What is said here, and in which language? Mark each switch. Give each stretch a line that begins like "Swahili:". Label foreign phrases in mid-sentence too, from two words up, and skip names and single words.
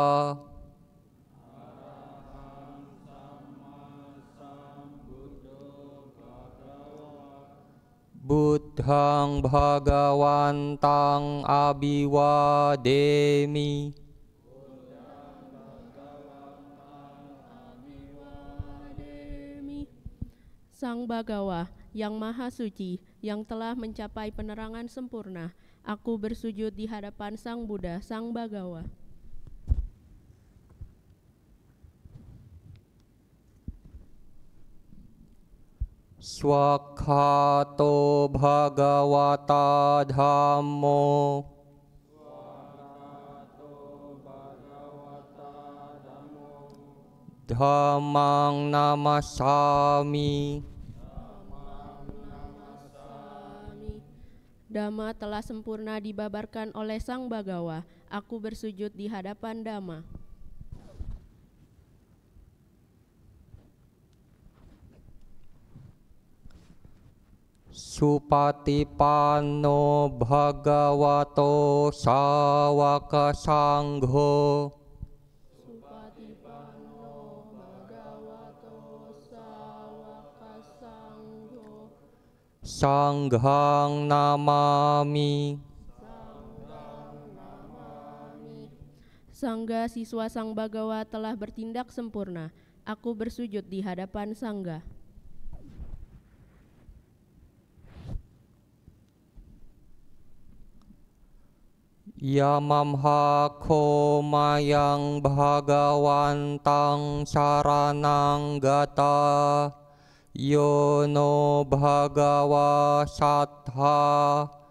Pali: Buddhang Bhagawantang Abhiwademi.
Indonesian: Sang Bhagawa yang Maha Suci, yang telah mencapai penerangan sempurna, aku bersujud di hadapan Sang Buddha, Sang Bhagawa.
Pali: Swakhato Bhagavata Dhammo. dhammang namasami.
Indonesian: Dhamma telah sempurna dibabarkan oleh Sang Bagawa. Aku bersujud di hadapan Dhamma.
Pali: Supatipanno bhagavato sawaka sangho. Supatipanno bhagavato sawaka sangho. Sanghang namami.
Indonesian: Sangga siswa Sang Bagawa telah bertindak sempurna. Aku bersujud di hadapan Sangga.
Pali: Yamamha komayang bhagawantang saranang gata. Yono bhagawa sattha.